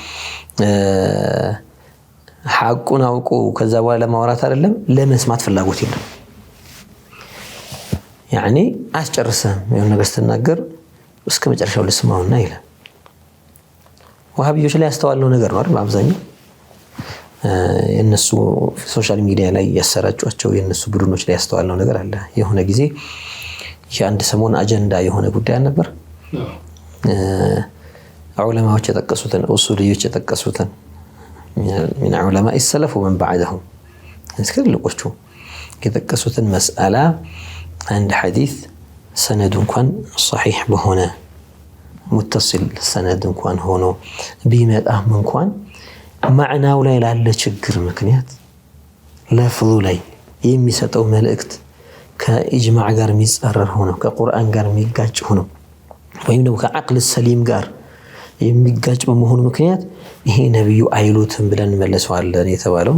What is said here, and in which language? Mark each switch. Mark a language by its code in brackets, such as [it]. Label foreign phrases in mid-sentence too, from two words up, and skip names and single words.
[am] ሐቁን አውቆ ከዛ በኋላ ለማውራት አይደለም ለመስማት ፍላጎት የለም። ያኔ አስጨርሰም የሆነ ነገር ስትናገር እስከ መጨረሻው ልስማውና ይላል። ወሃቢዮች ላይ ያስተዋልነው ነገር ነው አይደል? አብዛኛው የነሱ ሶሻል ሚዲያ ላይ ያሰራጯቸው የነሱ ቡድኖች ላይ ያስተዋልነው ነገር አለ። የሆነ ጊዜ የአንድ ሰሞን አጀንዳ የሆነ ጉዳይ ነበር። ዑለማዎች የጠቀሱትን ኡሱልዮች የጠቀሱትን [ar] من علماء السلف ومن بعدهم [am] እስከልቆቹ የጠቀሱትን መስአላ [ar] عند حديث سند [am] እንኳን صحيح በሆነ [ar] متصل سند [am] እንኳን ሆኖ ቢመጣም እንኳን ማዕናው ላይ ላለ ችግር ምክንያት ለፍዙ ላይ የሚሰጠው መልእክት ከኢጅማዕ ጋር የሚጻረር ሆኖ ከቁርአን ጋር የሚጋጭ ሆኖ ወይም ደግሞ ከዓቅል ሰሊም ጋር የሚጋጭ በመሆኑ ምክንያት ይሄ ነብዩ አይሉትም ብለን መለሰዋለን የተባለው